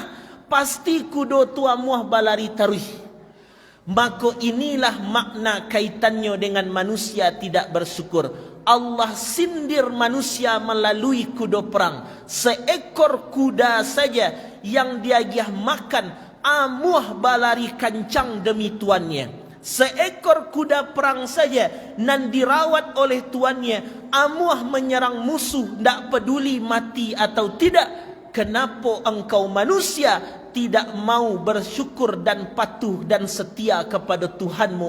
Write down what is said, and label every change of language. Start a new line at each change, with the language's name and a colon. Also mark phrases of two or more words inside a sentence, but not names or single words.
Minangkabau: Pasti kuda tu amuah balari taruh.
Indonesian: Maka inilah makna kaitannya dengan manusia tidak bersyukur. Allah sindir manusia melalui kuda perang. Seekor kuda saja yang dia giah makan,
Minangkabau: amuah balari kancang
Indonesian: demi tuannya. Seekor kuda perang saja nan dirawat oleh tuannya, amuah menyerang musuh, tak peduli mati atau tidak. Kenapa engkau manusia tidak mau bersyukur dan patuh dan setia kepada Tuhanmu?